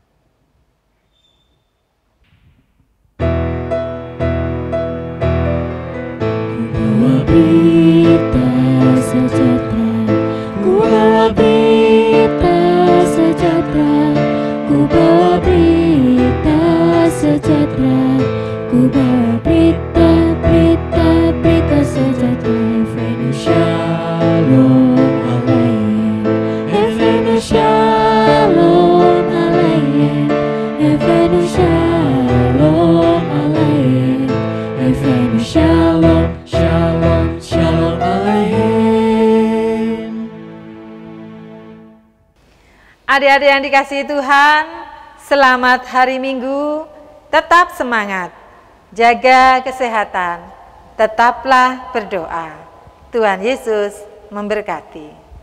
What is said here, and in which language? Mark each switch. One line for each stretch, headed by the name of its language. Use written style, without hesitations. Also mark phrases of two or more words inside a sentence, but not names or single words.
Indonesian: Bawa berita sejahtera, ku bawa berita sejahtera, ku bawa berita sejahtera, ku bawa berita sejahtera.
Hebrew: הבאנו שלום עליכם הבאנו שלום עליכם הבאנו שלום עליכם הבאנו שלום שלום שלום עליכם.
Indonesian: Adik-adik yang dikasihi Tuhan, selamat hari Minggu, tetap semangat, jaga kesehatan, tetaplah berdoa. Tuhan Yesus memberkati.